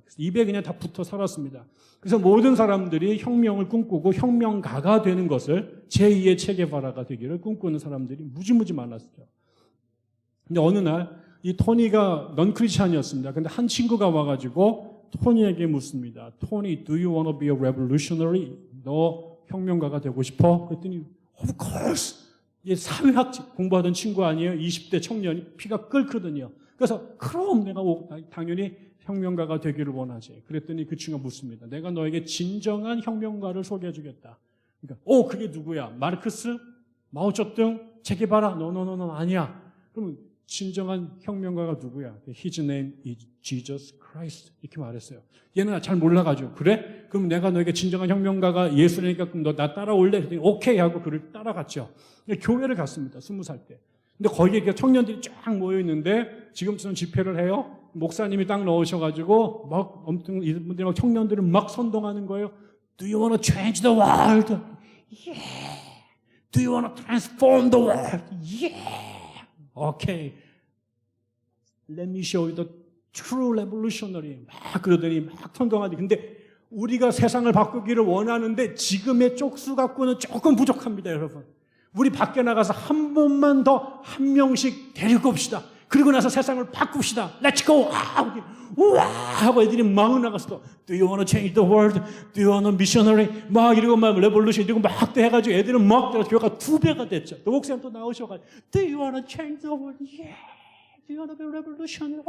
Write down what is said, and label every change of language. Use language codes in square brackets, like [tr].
[ko] 그래서 입에 그냥 다 붙어 살았습니다. 그래서 모든 사람들이 혁명을 꿈꾸고 혁명가가 되는 것을, 제2의 체게바라가 되기를 꿈꾸는 사람들이 무지무지 많았죠. 근데 어느 날 이 토니가 넌 크리스찬이었습니다. 근데 한 친구가 와가지고 토니에게 묻습니다. [en] 토니, do you want to be a revolutionary? [ko] 너 혁명가가 되고 싶어? 그랬더니 [en] of course. [ko] 얘 사회학 공부하던 친구 아니에요? 20대 청년이 피가 끓거든요. 그래서 그럼 내가 당연히 혁명가가 되기를 원하지. 그랬더니 그 친구가 묻습니다. 내가 너에게 진정한 혁명가를 소개해 주겠다. 그러니까 그게 누구야? 마르크스? 마오쩌둥? 체게바라? 노노노노 아니야. 그러면 진정한 혁명가가 누구야? [en] His name is Jesus Christ. [ko] 이렇게 말했어요. 얘는 잘 몰라가지고. 그래? 그럼 내가 너에게 진정한 혁명가가 예수니까 그럼 너 나 따라올래? 그랬더니 오케이 하고 그를 따라갔죠. 교회를 갔습니다. 20살 때. 근데 거기에 청년들이 쫙 모여있는데 지금처럼 집회를 해요. 목사님이 딱 넣으셔가지고 막 엄청 이분들이 막 청년들을 막 선동하는 거예요. [en] Do you want to change the world? Yeah. Do you want to transform the world? Yeah. Okay. Let me show you the true revolutionary. [ko] 막 그러더니 막 선동하지. 근데 우리가 세상을 바꾸기를 원하는데 지금의 쪽수 갖고는 조금 부족합니다, 여러분. 우리 밖에 나가서 한 번만 더 한 명씩 데리고 옵시다. 그리고 나서 세상을 바꿉시다. [en] Let's go! 우와! [ko] 하고 애들이 막 나가서 [en] Do you want to change the world? Do you want a missionary? [ko] 막 이러고 막 레볼루션 이러고 막 또 해가지고 애들은 막 교회가 2배가 됐죠. 또 목사님 또 나오셔가지고 [en] Do you want to change the world? Yeah! Do you want to be revolutionary?